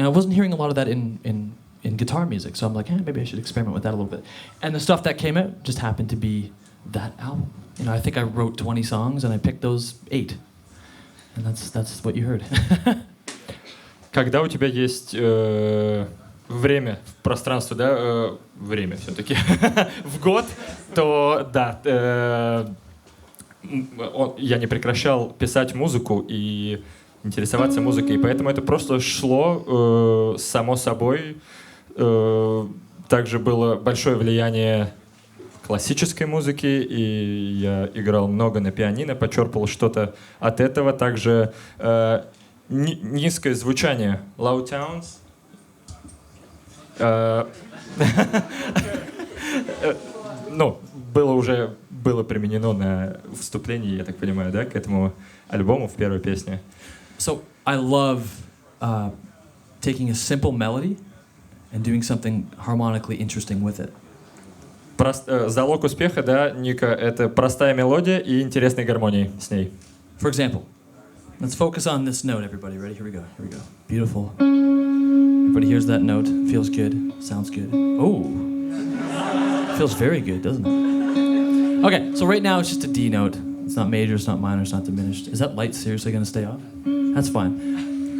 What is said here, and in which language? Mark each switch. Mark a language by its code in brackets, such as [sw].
[en] And I wasn't hearing a lot of that in guitar music, so I'm like, maybe I should experiment with that a little bit. And the stuff that came out just happened to be that album. You know, I think I wrote 20 songs and I picked those 8. And that's what you heard. [ru] Когда у тебя есть время, пространство, да, время все-таки, в год, то да, я не прекращал писать музыку и интересоваться музыкой, и поэтому это просто шло само собой. Также было большое влияние классической музыки, и я играл много на пианино, почерпал что-то от этого. Также низкое звучание, [en] low tones. [ru] Ну, было применено на вступлении, я так понимаю, да, к этому альбому в первой песне. [en] So I love taking a simple melody and doing something harmonically interesting with it. [ru] Залог успеха, да, Ника, это простая мелодия и интересные гармонии с ней. [en] For example, let's focus on this note, everybody. Ready? Here we go. Here we go. Beautiful. Everybody hears that note. Feels good. Sounds good. Oh. Feels very good, doesn't it? Okay, so right now it's just a D note. It's not major, it's not minor, it's not diminished. Is that light seriously going to stay off? That's fine.